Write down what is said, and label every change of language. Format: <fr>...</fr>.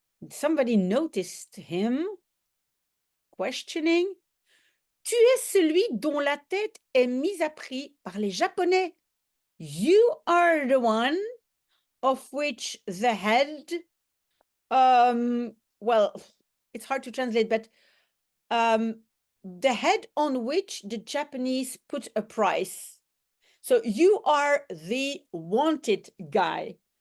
<en>Somebody noticed him, questioning.</en> <fr>Tu es celui dont la tête est mise à prix par les Japonais.</fr> <en>You are the one of which the head, well, it's hard to translate, but the head on which the Japanese put a price. So you are the wanted guy.</en>